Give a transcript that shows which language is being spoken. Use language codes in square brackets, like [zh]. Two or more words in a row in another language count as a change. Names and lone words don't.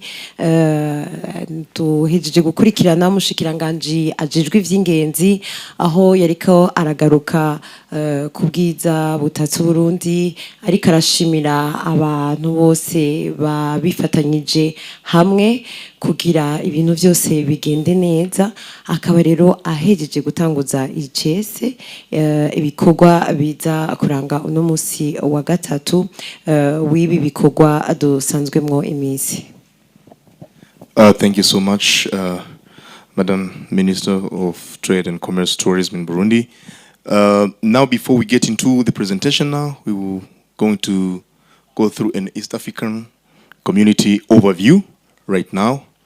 [rn] duhejeje gukurikirana umushikiranganji ajejwe ivy'ingenzi aho yariko aragaruka ku bwiza butatse Burundi, ariko arashimira abantu bose babifatanyije hamwe kugira ibintu byose bigende neza. Akaba rero ahejeje gutanguza icese ibikorwa biza kuranga uno musi wa gatatu w'ibi bikorwa dusanzwemwo iminsi. [en] Thank you so much, Madam Minister of Trade and Commerce Tourism in Burundi. Now, before we get into the presentation now, we will going to go through an East African community overview right now.